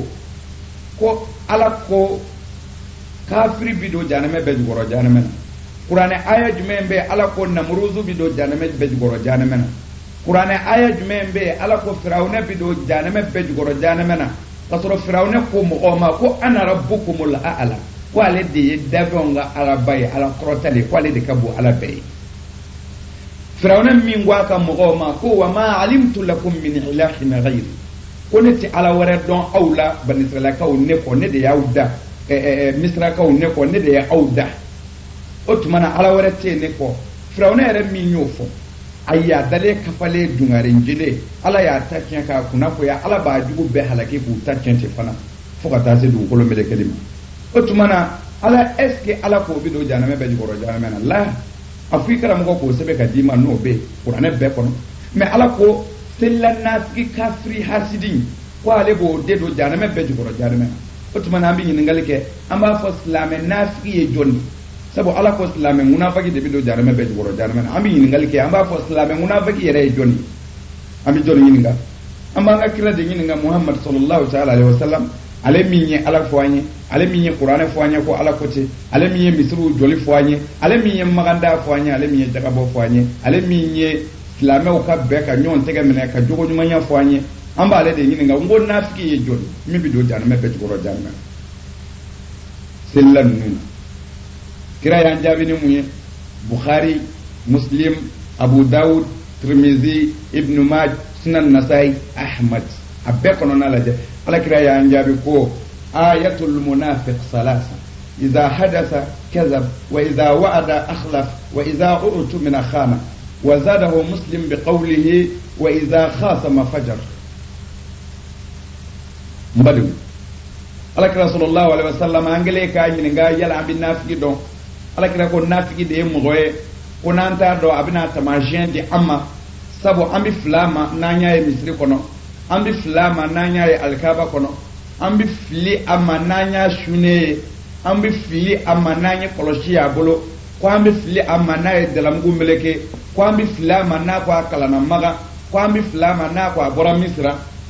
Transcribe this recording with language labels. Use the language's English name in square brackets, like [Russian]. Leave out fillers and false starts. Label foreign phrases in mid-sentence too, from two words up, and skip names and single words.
[Bambara] ko ala ko kafiri bi don jahanɛmɛ bɛɛ jukɔrɔ jahanɛmɛ na kuranɛ aya jumɛn bɛ yen ala ko namuruzu bi don jahanɛmɛ bɛɛ jukɔrɔ jahanɛmɛ na kuranɛ aya jumɛn bɛ yen ala ko firawunɛ bi don jahanɛmɛ bɛɛ jukɔrɔ jahanɛmɛ na ka sɔrɔ firawunɛ ko mɔgɔw ma ko [Arabic] أنا ربكم الأعلى [Bambara] ko ale de ye dafɛnw ka alaba ye ala kɔrɔtali ko ale de ka bon ala bɛɛ ye firawunɛ min ko a ka mɔgɔw ma ko [Arabic] وما علمت لكم من إله غيري [Bambara] ko ne tɛ ala wɛrɛ dɔn aw la bani israilakaw ne kɔ ne de y'aw da misrakaw ne kɔ ne de ye aw da o tuma na ala wɛrɛ tɛ ne kɔ firawunɛ yɛrɛ min y'o fɔ ayi a dalen kafalen dungarinjele ala y'a ta tiɲɛ k'a kunna ko ya ala b'a jugu bɛɛ halaki k'u ta tiɲɛ ten fana fo ka taa se dugukolo melekeli ma o tuma na ala [French] est ce que [Bambara] ala k'o bi don jahanama bɛɛ jukɔrɔ jahanama na la a fɔ i karamɔgɔ k'o sɛbɛn ka d'i ma n'o bɛ kuranɛ bɛɛ kɔnɔ mais ala ko selila nafigi kafiri hasidi ko ale b'o de don jahanama bɛɛ jukɔrɔ jahanama na o tuma na an bɛ ɲininkali kɛ an b'a fɔ silamɛ nafigi ye jɔn de sabu ala ko silamɛ munafiki de bɛ don jahanama bɛɛ jukɔrɔ jahanama na an bɛ ɲininkali kɛ an b'a fɔ silamɛ munafiki yɛrɛ ye jɔn ye an bɛ jɔn ɲininka an b'an ka kira de ɲininka muhammad [Arabic] صلى الله تعالى عليه وسلم [Bambara] ale min ye ala fɔ an ye ale min ye kuranɛ fɔ an ye ko ala ko ten ale min ye misiriw joli fɔ an ye ale min ye maganda fɔ an ye ale min ye jagabɔ fɔ an ye ale min ye silamɛw ka bɛɛ ka ɲɔgɔn tɛgɛ minɛ ka jogo ɲumanya fɔ an ye an b'ale de ɲininka n ko nafiki ye jɔn min bɛ don jahanama bɛɛ jukɔrɔ jahanama na selila ninnu na kira y'an jaabi ni mun ye bukhari muslim abu dawud tirmizi ibnu maj sunan nasai ahmad a bɛɛ kɔnɔna lajɛ ala kira y'an jaabi ko [Arabic] آية المنافق ثلاث إذا حدث كذب وإذا وعد أخلف وإذا اؤتمن خان وزاده مسلم بقوله وإذا خاصم فجر [Bambara] mbadu ala kira [Arabic] صلى الله عليه وسلم [Bambara] angele ka ɲininka yala an bɛ nafigi dɔn ala kira ko nafigi de ye mɔgɔ ye ko n'an t'a dɔn a bɛna tamasiyɛn di an ma sabu an bɛ fila ma n'an y'a ye misiri kɔnɔ an bɛ fila ma n'an y'a ye alikaba kɔnɔ an bɛ fili a ma n'an y'a sunnen ye an bɛ fili a ma n'an ye kɔlɔsi y'a bolo ko an bɛ fili a ma n'a ye dalamugu meleke ko an bɛ fili a ma n'a ko a kalanna maga ko an bɛ fili a ma n'a ko a bɔra misira ko